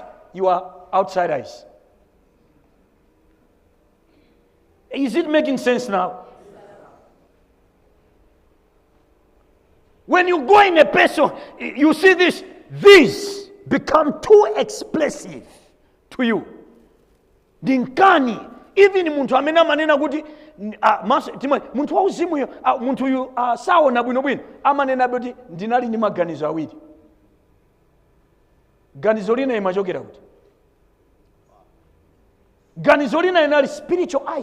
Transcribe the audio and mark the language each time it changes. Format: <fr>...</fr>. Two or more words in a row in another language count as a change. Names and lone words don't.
<en>Your outside eyes. Is it making sense now? When you go in a person, you see these become too expressive to you.</en> <ny>Dinkani. Even muntu amena manena kuti muntu wauzimu muntu uyu sawa na bwinobwino amanena kuti ndinali ndi maganizo awiri. Ganizo lina imachokera kuti. Ganizo lina inali</ny> <en>spiritual eyes.</en>